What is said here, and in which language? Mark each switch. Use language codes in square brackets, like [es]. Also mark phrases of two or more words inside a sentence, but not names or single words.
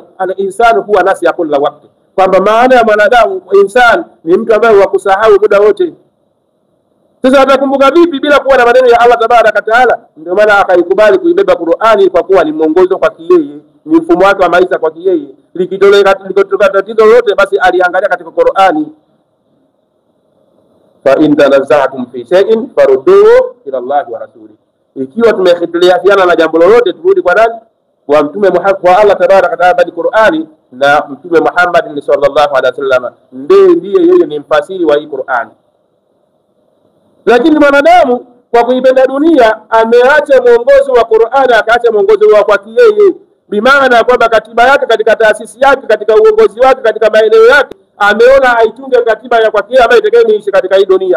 [sw] Al-insanu huwa nasi ya kila wakati, kwamba maana ya mwanadamu insan ni mtu ambaye wakusahau muda wote. Sasa atakumbuka vipi bila kuwa na maneno ya Allah [ar] تبارك تعالى? [sw] Ndio maana akaikubali kuibeba Qur'ani kwa kuwa ni mwongozo kwa yeye, ni mfumo wake wa maisha kwa yeye. Likitoka tatizo lolote basi aliangalia katika Qur'ani. [ar] فإن تنازعتم في شيء فردوه إلى الله والرسول. [sw] Ikiwa tumehitilafiana na jambo lolote turudi kwa nani? Kwa mtume Muhammad, kwa Allah [ar] تبارك تعالى [sw] bali Qur'ani na mtume Muhammad [ar] صلى الله عليه وسلم [sw] ndiye yeye ni mfasiri wa hii Qur'ani. Lakini mwanadamu kwa kuipenda dunia ameacha mwongozo wa Qur'ani, akaacha mwongozo wa kwake yeye, bimaana kwamba katiba yake katika taasisi yake, katika uongozi wake, katika maeneo yake ameona aitunge katiba ya kwake yeye ambayo itakayeishi katika hii dunia.